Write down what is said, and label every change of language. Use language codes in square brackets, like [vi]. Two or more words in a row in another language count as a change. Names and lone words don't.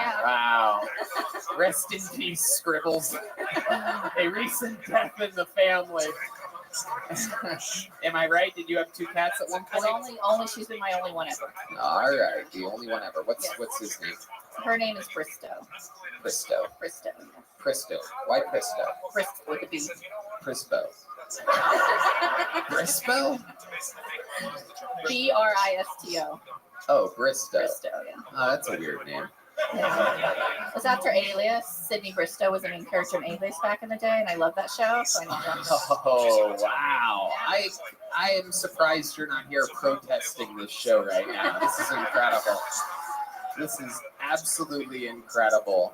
[en] Yeah. Wow. Rest in peace, Scribbles. A recent death in the family. Am I right? Did you have 2 cats at one point? Only she's been my only one ever. All right, the only one ever. What's his name? Her name is Bristow. Bristow. Bristow. Bristow. Why Bristow? Bristow with a B. Brisbow. Brisbow? Bristo. Oh, Bristow. Bristow, yeah. Oh, that's a weird name. It was after Alias. Sydney Bristow was the main character in Alias back in the day, and I love that show, so I named her. Oh, wow. I am surprised you're not here protesting this show right now. This is incredible. This is absolutely incredible.